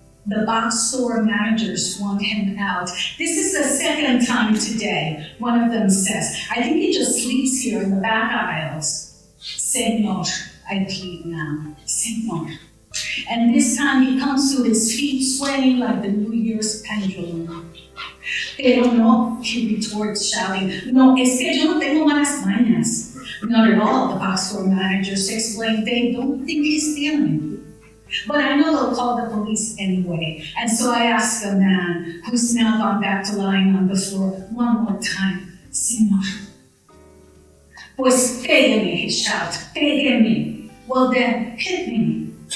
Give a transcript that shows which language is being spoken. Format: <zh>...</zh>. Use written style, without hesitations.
<en>The box store managers want him out. This is the second time today, one of them says, I think he just sleeps here in the back aisles. Señor, I plead now, Señor. And this time he comes to his feet swaying like the New Year's pendulum.</en> <es>Pero no,</es> <en>he retorts, shouting,</en> <es>no, es que yo no tengo malas mañas.</es> <en>Not at all, the box store managers explain. They don't think he's stealing. But I know they'll call the police anyway. And so I ask the man, who's now gone back to lying on the floor, one more time, Señor.</en> <es>Pues pégame,</es> <en>he shouts,</en> <es>pégame.</es> <en>Well then, hit me.</en>